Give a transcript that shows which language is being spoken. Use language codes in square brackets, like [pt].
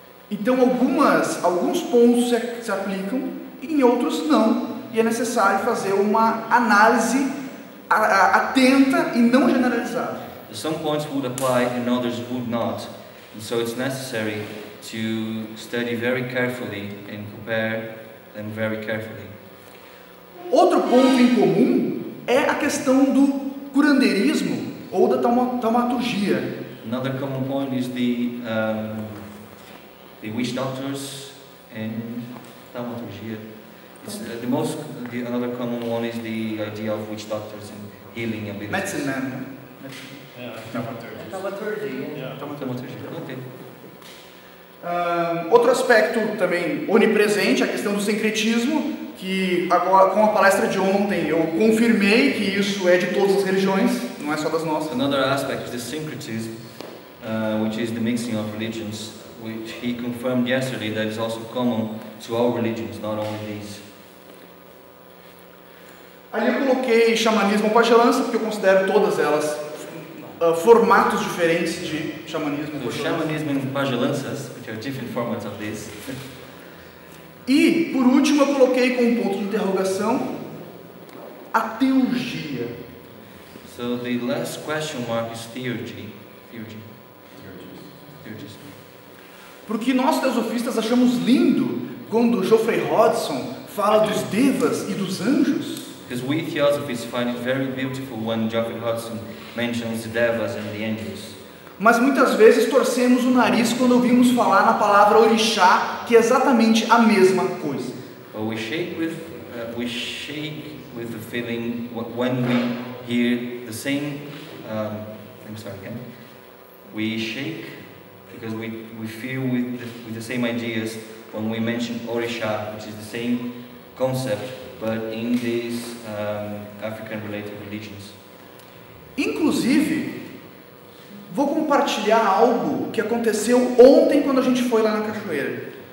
[pt] Então alguns pontos se aplicam e em outros não, e é necessário fazer uma análise atenta e não generalizada. [en] Some points would apply and others would not, and so it's necessary to study very carefully and compare them very carefully. [pt] Outro ponto em comum é a questão do curandeirismo ou da taumaturgia. [en] Another common point is the witch doctors and thaumaturgia. Another common one is the idea of witch doctors and healing abilities. Medicine Man, né? Yeah, thaumaturgy. Thaumaturgy. Yeah. Thaumaturgia. Okay. [pt] Outro aspecto também onipresente, a questão do sincretismo, que agora com a palestra de ontem eu confirmei que isso é de todas as religiões, não é só das nossas. [en] Another aspect is the syncretism, which is the mixing of religions, which he confirmed yesterday that is also common to all religions, not only these. [pt] Ali eu coloquei xamanismo ou pagelança, porque eu considero todas elas formatos diferentes de xamanismo. [en] So shamanism and pagelanças, which are different formats of this. [pt] E, por último, eu coloquei com um ponto de interrogação a teurgia. [en] So the last question mark is theurgy. Theurgy. [pt] Porque nós teosofistas achamos lindo quando Geoffrey Hodgson fala dos devas e dos anjos. [en] Because we theosophists find it very beautiful when Geoffrey Hodgson mentions the devas and the angels. [pt] Mas muitas vezes torcemos o nariz quando ouvimos falar na palavra orixá, que é exatamente a mesma coisa. [en] But we shake with the feeling when we hear the same. I'm sorry again. We shake because we feel with the same ideas when we mention orixá, which is the same concept, but in these African-related religions. [pt] Inclusive, vou compartilhar algo que aconteceu ontem quando a gente foi lá na cachoeira.